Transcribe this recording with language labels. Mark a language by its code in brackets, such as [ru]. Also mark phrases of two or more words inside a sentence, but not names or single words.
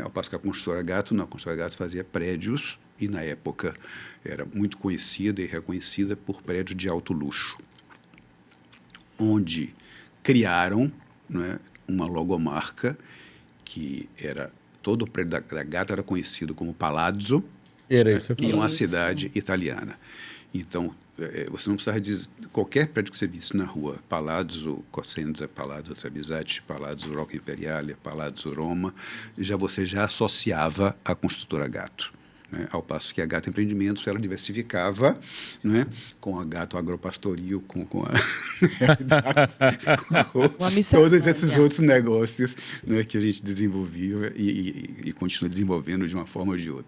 [pt] Ao passo que a construtora Gato, não, a construtora Gato fazia prédios e, na época, era muito conhecida e reconhecida por prédios de alto luxo, onde criaram, né, uma logomarca que era... Todo o prédio da Gato era conhecido como Palazzo, Era em uma cidade italiana. Então, você não precisava dizer... Qualquer prédio que você visse na rua, Palazzo Cosenza, Palazzo Trebisatti, Palazzo Rocca Imperiale, Palazzo Roma, você já associava a construtora Gato. Né? Ao passo que a Gato Empreendimentos, ela diversificava, né? Com a Gato Agropastoril, com todos esses outros negócios, né? Que a gente desenvolvia e continua desenvolvendo de uma forma ou de outra.